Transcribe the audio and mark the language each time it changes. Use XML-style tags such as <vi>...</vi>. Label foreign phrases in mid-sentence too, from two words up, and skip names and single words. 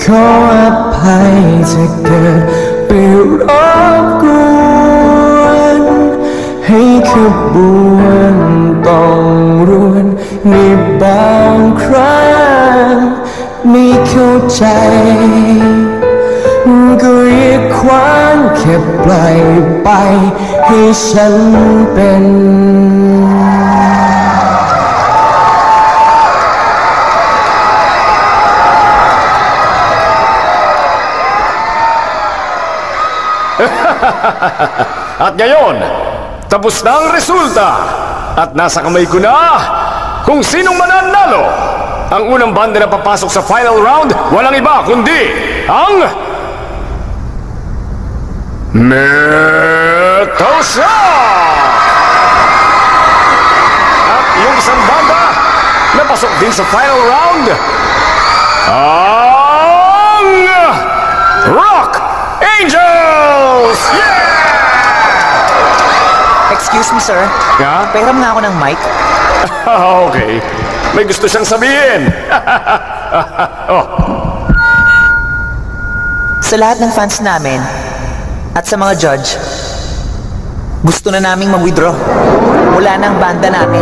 <th>ออภัยถ้าเกิดไปรบกวนให้ขบวนต้องรวนในบางครั้งไม่เข้าใจก็อย่าขวางแค่ปล่อยไปให้ฉันเป็น</th> <tl>At ngayon, tapos na ang resulta. At nasa kamay ko na kung sinong mananalo. Ang unang banda na papasok sa final round, walang iba kundi ang Metal Shock! At yung isang banda na pasok din sa final round, ang Rock Angels! Yeah!</tl> <en>Excuse me, sir.</en> <tl>Yeah? Pahiram nga ako ng mic. Okay. May gusto siyang sabihin. Oh. Sa lahat ng fans namin at sa mga judge, gusto na naming mag-withdraw. Wala na ang banda namin.</tl>